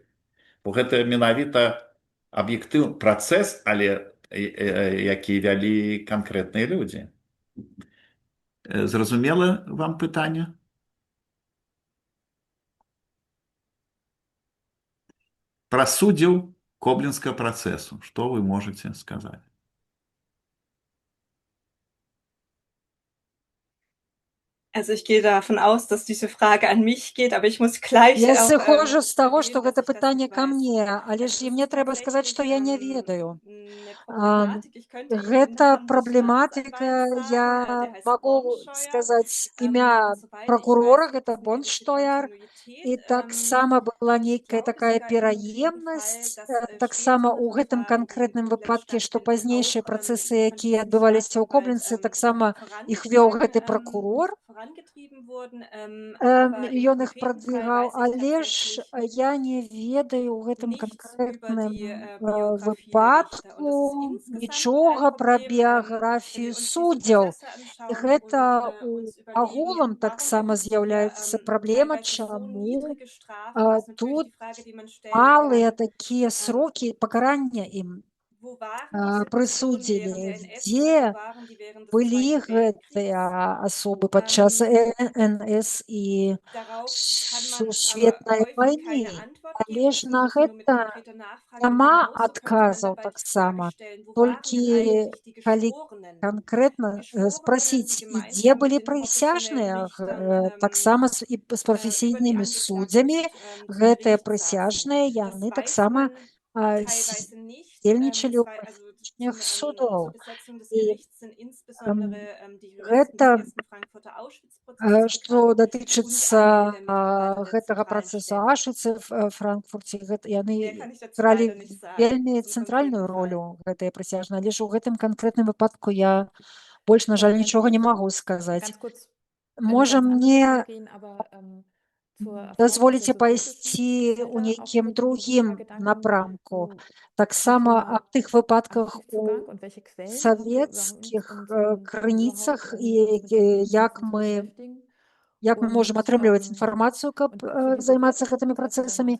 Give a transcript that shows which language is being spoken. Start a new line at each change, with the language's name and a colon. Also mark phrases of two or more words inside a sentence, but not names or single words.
Belarusian: Бо гэта менавіта аб'ектыўны працэс, але які вялі канкрэтныя людзі. Зразумела вам пытанне? Пра суддзяў Коблінскага працэсу. Што вы можаце сказаць?
German: Also ich gehe davon aus, dass diese Frage an mich geht, aber ich muss gleich
Belarusian: Я
German: auch,
Belarusian: сыходжу з таго, што
German: erwähnen, dass
Belarusian: гэта
German: ich das
Belarusian: пытанне
German: nicht
Belarusian: ка
German: weiß.
Belarusian: мне, але ж і мне трэба сказаць, што я не ведаю.
German: Eine Problematik. Ich könnte Ihnen den
Belarusian: Гэта
German: Namen des
Belarusian: праблематыка,
German: Staatsanwalts
Belarusian: я
German: sagen, der heißt
Belarusian: магу
German: Bornsteuer.
Belarusian: сказаць імя
German: Und soweit ich
Belarusian: пракурора,
German: weiß,
Belarusian: гэта
German: gibt es eine gewisse
Belarusian: Бонштойер,
German: Kontinuität.
Belarusian: і таксама была
German: Ich
Belarusian: нейкая
German: glaube
Belarusian: такая
German: sogar in dem
Belarusian: пераемнасць,
German: Fall, dass
Belarusian: таксама ў
German: spätere
Belarusian: гэтым
German: Verfahren
Belarusian: канкрэтным
German: in Koblenz
Belarusian: выпадке, што
German: stattfinden,
Belarusian: пазнейшыя
German: auch
Belarusian: працэсы,
German: von
Belarusian: якія
German: diesem
Belarusian: адбываліся ў
German: Staatsanwalt
Belarusian: Кобленцы, таксама іх вёў гэты пракурор.
German: vorangetrieben wurden, aber im
Belarusian: Ён іх
German: konkreten Fall
Belarusian: прадвігаў,
German: weiß ich
Belarusian: але ж
German: tatsächlich
Belarusian: я не ведаю ў гэтым
German: nichts über
Belarusian: канкрэтным
German: die Biografie der Richter.
Belarusian: выпадку
German: Und das ist insgesamt
Belarusian: нічога
German: ein
Belarusian: пра
German: Problem, wenn
Belarusian: біяграфію
German: wir uns diese
Belarusian: суддзяў.
German: Prozesse
Belarusian: І
German: anschauen
Belarusian: гэта
German: und uns
Belarusian: ў
German: überlegen,
Belarusian: агулам
German: warum
Belarusian: таксама
German: gibt es hier
Belarusian: з'яўляецца праблема,
German: teilweise so
Belarusian: чаму
German: niedrige Strafen. Das ist natürlich
Belarusian: тут
German: die Frage, die man stellen
Belarusian: малыя
German: kann.
Belarusian: такія срокі пакарання ім
German: Wo waren diese Personen
Belarusian: прысудзілі,
German: während der NS-Zeit?
Belarusian: дзе
German: Wo waren die während des
Belarusian: былі
German: Zweiten Weltkriegs?
Belarusian: гэтыя асобы падчас НС і
German: Darauf kann man aber
Belarusian: сусветнай
German: häufig
Belarusian: вайны.
German: keine Antwort
Belarusian: Але
German: geben.
Belarusian: ж
German: Das
Belarusian: на
German: muss es nur mit
Belarusian: гэта
German: konkreter Nachfrage. Und
Belarusian: няма
German: genauso könnte man
Belarusian: адказаў
German: dabei die Frage
Belarusian: таксама.
German: stellen, wo waren
Belarusian: Толькі
German: denn eigentlich die
Belarusian: калі
German: Geschworenen?
Belarusian: канкрэтна
German: Geschworenen
Belarusian: спрасіць, і дзе
German: gemeinsam mit
Belarusian: былі
German: den
Belarusian: прысяжныя,
German: professionellen Richtern
Belarusian: таксама з
German: über die
Belarusian: прафесійнымі
German: Angeklagten
Belarusian: суддзямі,
German: zu
Belarusian: гэтыя
German: Gericht saßen.
Belarusian: прысяжныя,
German: Das
Belarusian: яны
German: weiß
Belarusian: таксама
German: man teilweise nicht.
Belarusian: здзельнічалі ў
German: Also
Belarusian: прафесійных судоў.
German: zur Besetzung des
Belarusian: І
German: Gerichts sind insbesondere die Juristen
Belarusian: гэта,
German: des ersten Frankfurter Auschwitz-Prozesses
Belarusian: што
German: bekannt und
Belarusian: датычыцца
German: einige der Mitarbeiter der
Belarusian: гэтага
German: zentralen
Belarusian: працэсу
German: Stellen.
Belarusian: Аўшвіцы в Франкфурце, яны
German: Mehr kann ich dazu
Belarusian: гралі
German: leider nicht sagen,
Belarusian: вельмі
German: zum
Belarusian: цэнтральную
German: konkreten Fall.
Belarusian: ролю, гэтыя прысяжныя, але ж у гэтым канкрэтным выпадку я больш, на жаль, нічога не магу сказаць.
German: Ganz kurz,
Belarusian: Можа
German: ganz andere
Belarusian: мне
German: Richtung gehen, aber
Belarusian: дазволіце пайсці ў нейкім другім напрамку. Таксама аб тых выпадках у савецкіх крыніцах і як мы можам атрымліваць інфармацыю, каб займацца гэтымі працэсамі.